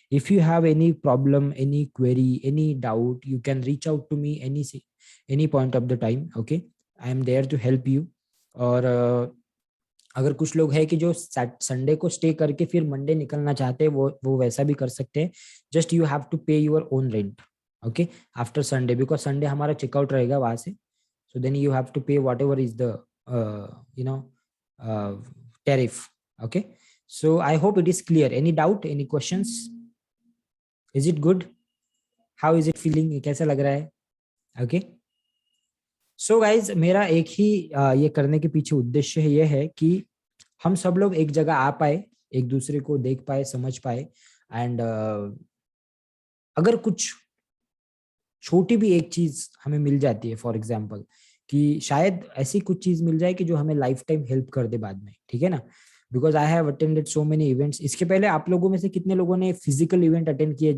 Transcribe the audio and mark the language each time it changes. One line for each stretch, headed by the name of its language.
English: If you have any problem any query any doubt you can reach out to me any point of the time. Okay I am there to help you.
Hindi: और अगर कुछ लोग हैं कि जो Sunday को stay करके फिर मंडे निकलना चाहते हैं वो वैसा भी कर सकते हैं।
English: just you have to pay your own rent okay after Sunday because Sunday
Hindi: हमारा चेकआउट रहेगा वहां से।
English: So then you have to pay whatever is the you know tariff. Okay, so I hope it is clear. Any doubt, any questions? Is it good? How is it feeling?
Hindi: ये कैसा लग रहा है? Okay, so guys मेरा एक ही ये करने के पीछे उद्देश्य ये है कि हम सब लोग एक जगह आ पाए, एक दूसरे को देख पाए, समझ पाए। एंड अगर कुछ छोटी भी एक चीज हमें मिल जाती है, फॉर एग्जाम्पल कि शायद ऐसी कुछ चीज मिल जाए कि जो हमें लाइफ टाइम हेल्प कर दे बाद में, ठीक है ना।
English: Because I have attended so many events.
Hindi: इसके पहले आप लोगों में से कितने लोगों ने फिजिकल इवेंट अटेंड किए?